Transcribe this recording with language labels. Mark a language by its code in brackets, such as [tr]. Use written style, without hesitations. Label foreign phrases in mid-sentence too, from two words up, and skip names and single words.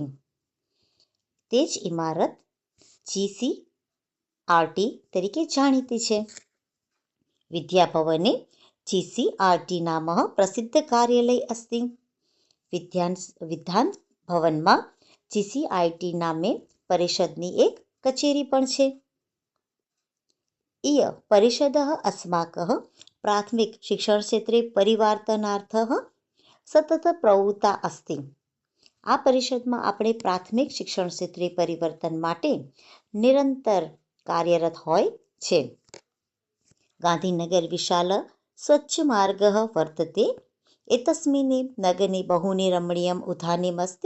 [gu] તે જ ઇમારત GCRT તરીકે જાણીતી છે. [sa] વિદ્યાભવને GCRT નામઃ પ્રસિદ્ધ કાર્યાલય અસ્તિ. [gu] વિધાન ભવનમાં GCRT નામે પરિષદની એક કચેરી પણ છે. [sa] इय परिषदः अस्माकः प्राथमिक शिक्षणक्षेत्रे परिवर्तनार्थः सतत प्रवृत्ता अस्ति. [gu] આ પરિષદમાં આપણે પ્રાથમિક શિક્ષણ ક્ષેત્રે પરિવર્તન માટે નિરંતર કાર્યરત હોય છે. [sa] ગાંધીનગર વિશાલ સ્વચ્છ માર્ગः વર્તતે. એતસ્મિन् નગરે બહૂनि રમણીયम् ઉદ્યાનम् अस्ति.